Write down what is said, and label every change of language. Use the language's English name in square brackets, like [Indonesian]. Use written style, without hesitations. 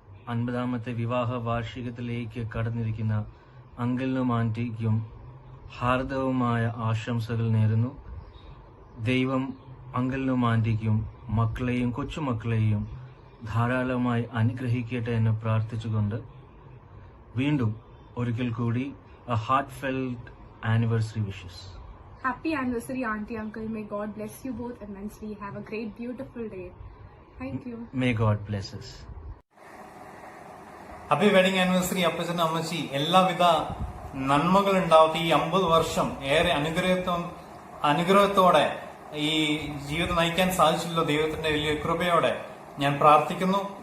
[Malayalam] 50ാമത്തെ വിവാഹ വാർഷികത്തിലേക്ക് കടന്നിരിക്കുന്ന അങ്കിളിനും ആന്റിക്കും ഹാർദവമായ ആശംസകൾ നേരുന്നു. ദൈവം അങ്കിളിനും ആന്റിക്കും മക്കളെയും കൊച്ചുമക്കളെയും ധാരാളമായി അനുഗ്രഹിക്കട്ടെ എന്ന് പ്രാർത്ഥിച്ചുകൊണ്ട് വീണ്ടും ഒരിക്കൽ കൂടി [English] a heartfelt anniversary wishes. Happy anniversary, Auntie, Uncle. May God bless you both immensely. Have a great, beautiful day. Thank you. May God bless us. Happy wedding anniversary [Malayalam] അപ്പച്ചൻ അമ്മച്ചി. എല്ലാവിധ നന്മകൾ ഉണ്ടാവട്ടെ. ഈ 50 വർഷം ഏറെ അനുഗ്രഹത്തോടെ ഈ ജീവിതം നയിക്കാൻ സാധിച്ചല്ലോ ദൈവത്തിന്റെ വലിയ കൃപയോടെ ഞാൻ പ്രാർത്ഥിക്കുന്നു.